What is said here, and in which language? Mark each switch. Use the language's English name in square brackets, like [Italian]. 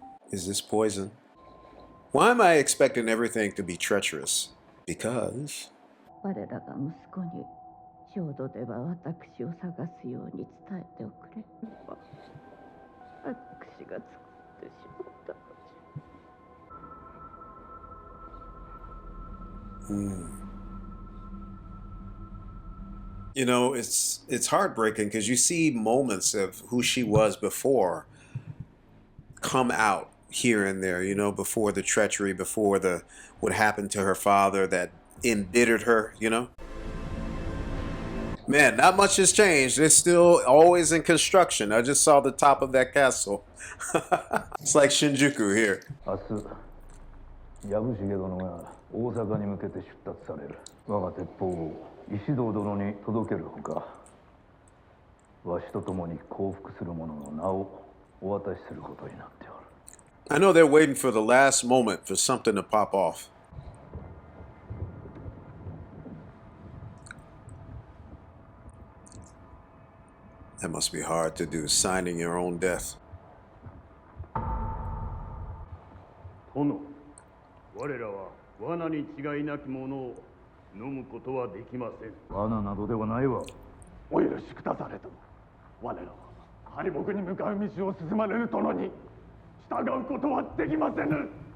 [English] Is this poison? Why am I expecting everything to be treacherous? Because [Japanese] 我らが息子に浄土では私を探すように伝えておくれ。私が作ってしまったの。 [English] it's heartbreaking because you see moments of who she was before come out here and there, before the treachery, before what happened to her father that embittered her, Man, not much has changed. It's still always in construction. I just saw the top of that castle. It's like Shinjuku here. [Japanese] 明日、藪重殿が大阪に向けて出立される。我が鉄砲を石堂殿に届けるほか、わしと共に降伏する者の名をお渡しすることになっておる。 [English] I know they're waiting for the last moment for something to pop off. That must be hard to do, signing your own death. [Japanese] 殿、我らは罠に違いなきものを飲むことはできません。罠などではないわ。お許しくだされと。我らは敗北に向かう道を進まれる殿に従うことはできませぬ。